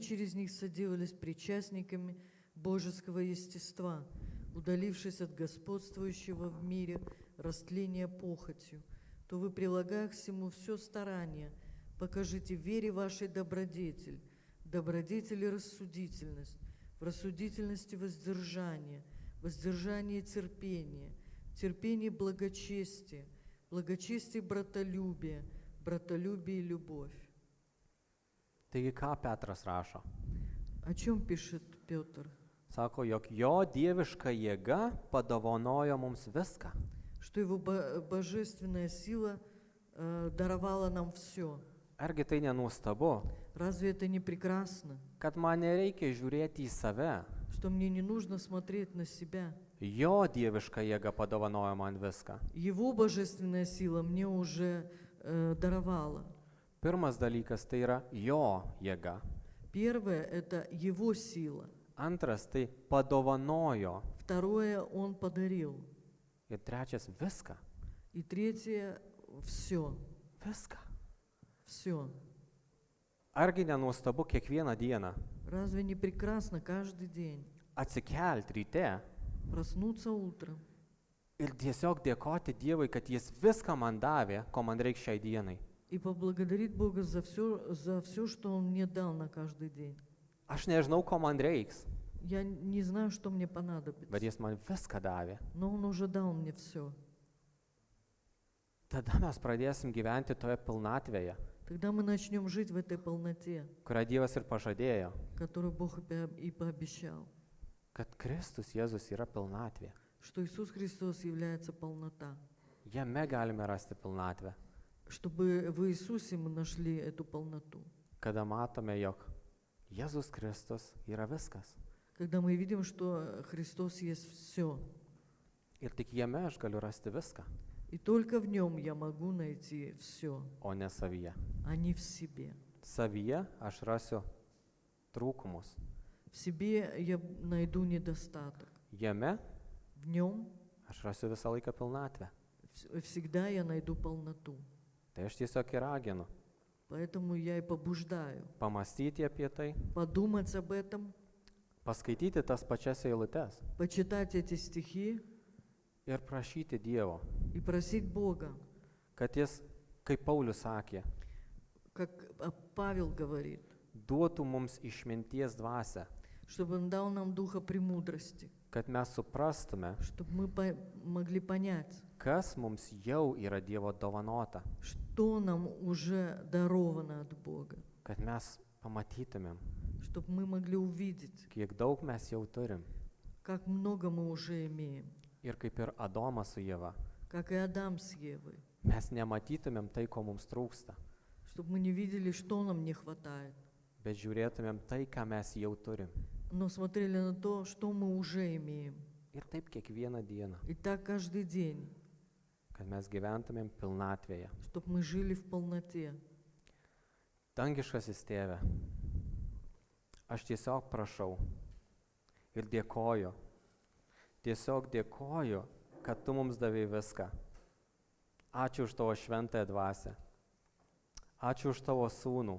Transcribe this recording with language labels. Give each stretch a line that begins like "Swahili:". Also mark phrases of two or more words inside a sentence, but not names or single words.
Russian: через них соделались причастниками божеского естества, удалившись от господствующего в мире растления похотью, то вы, прилагая к всему все старание, покажите вере вашей добродетель, добродетели рассудительность, в рассудительности воздержание, воздержание терпение, терпение благочестие, благочестие братолюбие, братолюбие любовь.
Lithuanian: Taigi ką Petras rašo?
Russian: О чем пишет Петр?
Lithuanian: Sako, jog jo dieviška jėga padovanojo mums viską.
Russian: Что его божественная сила даровала нам все.
Lithuanian: Argi tai nenuostabu,
Russian: Разве это не прекрасно?
Lithuanian: kad man nereikia žiūrėti į save?
Russian: Что мне не нужно смотреть на себя.
Lithuanian: Jo dieviška jėga padovanojo man viską.
Russian: Его божественная сила мне уже даровала.
Lithuanian: Pirmas dalykas tai yra jo jėga.
Russian: Первое – это его сила.
Lithuanian: Antras tai padovanojo.
Russian: Второе – он подарил.
Lithuanian: Ir trečias viską.
Russian: И третье – все.
Lithuanian: Viską.
Russian: Все.
Lithuanian: Argi nenuostabu kiekvieną dieną
Russian: Разве не прекрасно каждый день
Lithuanian: atsikelti ryte
Russian: проснуться утром
Lithuanian: ir tiesiog dėkoti Dievui, kad Jis viską man davė, ko man reikia šiai dienai.
Russian: и поблагодарить Бога за все, что Он мне дал на каждый день?
Lithuanian: Aš nežinau, ko man reiks,
Russian: Я не знаю, что мне
Lithuanian: bet
Russian: понадобится,
Lithuanian: Jis man viską davė.
Russian: но Он уже дал мне все.
Lithuanian: Tada mes pradėsim gyventi toje pilnatvėje,
Russian: Тогда мы начнем жить в этой полноте,
Lithuanian: kurią Dievas ir pažadėjo,
Russian: которую Бог и пообещал,
Lithuanian: kad Kristus Jėzus yra pilnatvė.
Russian: что Иисус Христос является полнота.
Lithuanian: Jame galime rasti pilnatvę,
Russian: Чтобы в Иисусе мы нашли эту полноту.
Lithuanian: kada matome, jog Jėzus Kristus yra viskas.
Russian: Когда мы видим, что Христос есть все.
Lithuanian: Ir tik jame aš galiu rasti viską,
Russian: И только в Нем я могу найти все,
Lithuanian: o ne savyje.
Russian: а не в себе.
Lithuanian: Savyje aš rasiu trūkumus.
Russian: В себе я найду недостаток.
Lithuanian: Jame
Russian: В Нем
Lithuanian: aš rasiu visą laiką pilnatvę.
Russian: всегда я найду полноту.
Lithuanian: Tai aš tiesiog ir raginu
Russian: Поэтому я и побуждаю
Lithuanian: pamastyti apie tai,
Russian: подумать об этом,
Lithuanian: paskaityti tas pačias eilutes
Russian: почитать эти стихи
Lithuanian: ir prašyti Dievo,
Russian: и просить Бога,
Lithuanian: kad Jis, kaip Paulius sakė,
Russian: как Павел говорит,
Lithuanian: duotų mums išminties dvasią,
Russian: чтобы Он дал нам духа премудрости,
Lithuanian: kad mes suprastume,
Russian: чтобы мы могли понять,
Lithuanian: kas mums jau yra Dievo dovanota,
Russian: что нам уже даровано от Бога,
Lithuanian: kad mes pamatytumėm,
Russian: чтобы мы могли увидеть,
Lithuanian: kiek daug mes jau turim.
Russian: как много мы уже имеем,
Lithuanian: Ir kaip ir Adomas su Jeva,
Russian: как и Адам с Евой,
Lithuanian: mes nematytumėm tai, ko mums trūksta,
Russian: чтобы мы не видели, что нам не хватает,
Lithuanian: bet žiūrėtumėm tai, ką mes jau turim.
Russian: но смотрели на то, что мы уже имеем.
Lithuanian: Ir taip kiekvieną dieną,
Russian: И так каждый день,
Lithuanian: kad mes gyventumėm pilnatvėje.
Russian: чтобы мы жили в полноте.
Lithuanian: Dangiškasis Tėve, aš tiesiog prašau ir dėkoju, kad Tu mums davei viską. Ačiū už Tavo šventąją dvasią. Ačiū už Tavo sūnų.